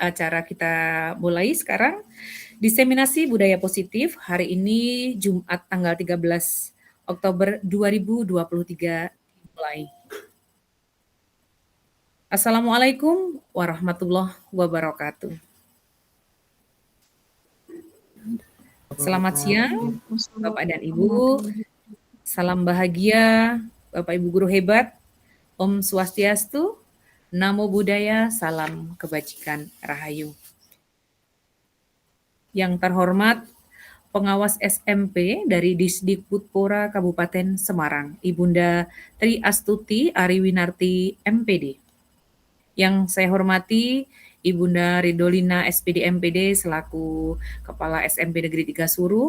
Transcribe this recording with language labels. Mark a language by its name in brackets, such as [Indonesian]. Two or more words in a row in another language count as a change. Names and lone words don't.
[Indonesian] Acara kita mulai sekarang. Diseminasi budaya positif hari ini Jumat tanggal 13 Oktober 2023 dimulai. [Arabic] السلام عليكم ورحمة الله وبركاته. [Indonesian] Selamat siang Bapak dan Ibu. Salam bahagia Bapak Ibu guru hebat. [Balinese] Om Swastiastu. [Pali] Namo Buddhaya, [Indonesian] salam kebajikan rahayu. Yang terhormat pengawas SMP dari Disdikbud Kabupaten Semarang, Ibunda Tri Astuti Ariwinarti MPD. Yang saya hormati Ibunda Ridolina SPD MPD selaku Kepala SMP Negeri 3 Suruh.